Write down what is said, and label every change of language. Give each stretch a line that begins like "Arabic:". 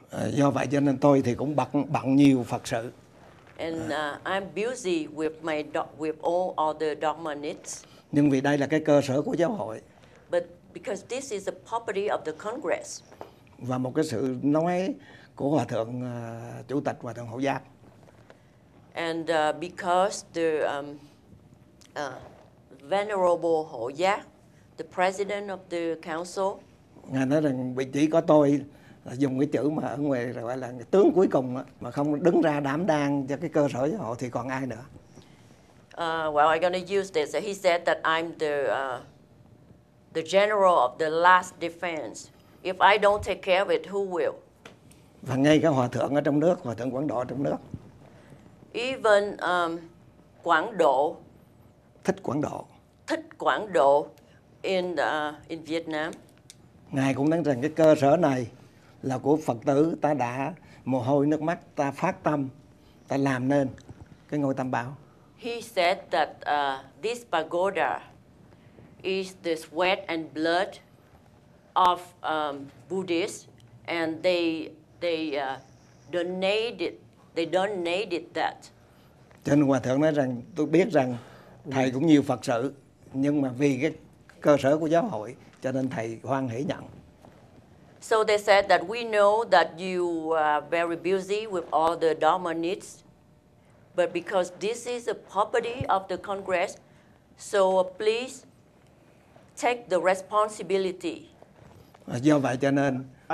Vietnamese: Do vậy cho nên tôi thì cũng bận nhiều Phật sự.
English: And I'm busy with all other dogma needs.
Vietnamese: Nhưng vì đây là cái cơ sở của giáo hội.
English: But because this is the property of the Congress.
Vietnamese: Và một cái sự nói của Hòa thượng Chủ tịch Hòa thượng Hộ Giác.
English: And because the venerable Hộ Giác, the president of the council,
Vietnamese: Ngài nói rằng chỉ có tôi là dùng cái chữ mà ở ngoài gọi là cái tướng cuối cùng á, mà không đứng ra đảm đang cho cái cơ sở giáo hội thì còn ai nữa?
English: Well, I'm going to use this. He said that I'm the general of the last defense. If I don't take care of it, who will?
Vietnamese: Và ngay cả hòa thượng ở trong nước, hòa thượng Quảng Độ ở trong nước,
English: Even Quảng Độ,
Vietnamese: Thích Quảng Độ,
English: Thích Quảng Độ in Vietnam.
Vietnamese: Ngài cũng nói rằng cái cơ sở này là của Phật tử, ta đã mồ hôi nước mắt, ta phát tâm, ta làm nên cái ngôi Tam Bảo.
English: He said that this pagoda is the sweat and blood of Buddhists, and they donated that.
Vietnamese: Cho nên hòa thượng nói rằng tôi biết rằng thầy cũng nhiều Phật sự, nhưng mà vì cái cơ sở của giáo hội cho nên thầy hoan hỷ nhận.
English: So they said that we know that you are very busy with all the Dharma needs, but because this is a property of the Congress, so please take the responsibility.
Vietnamese: Do vậy cho nên